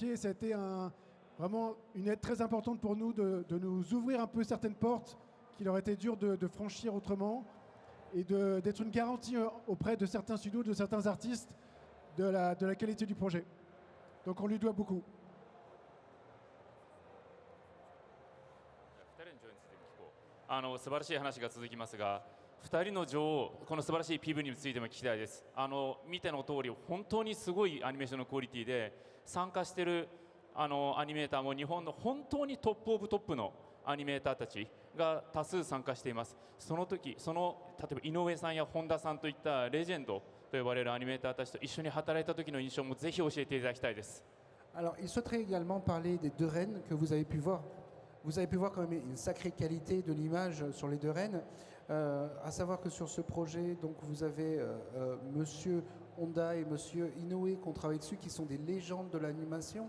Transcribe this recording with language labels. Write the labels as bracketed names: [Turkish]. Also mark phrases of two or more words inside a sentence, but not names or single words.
[French] Et ça a été vraiment une aide très importante pour nous de nous ouvrir un peu certaines portes qu'il aurait été dur de franchir autrement et d'être une garantie auprès de certains studios, de certains artistes de la qualité du projet. Donc on lui doit beaucoup. [Japanese] 素晴らしい話が続きますが、2人の女王、この素晴らしい PV についても聞きたいです。見ての通り、本当にすごいアニメーションのクオリティで、参加しているアニメーターも日本の本当に [English] top of top [Japanese] のアニメーターたちが多数参加しています。その時、例えば井上さんや本田さんといったレジェンドと呼ばれるアニメーターたちと一緒に働いた時の印象もぜひ教えていただきたいです。 [French] Alors, il souhaiterait également parler des deux reines que vous avez pu voir. Vous avez pu voir quand même une sacrée qualité de l'image sur les deux reines. À savoir que sur ce projet, donc vous avez Monsieur Honda et Monsieur Inoue qui ont travaillé dessus, qui sont des légendes de l'animation.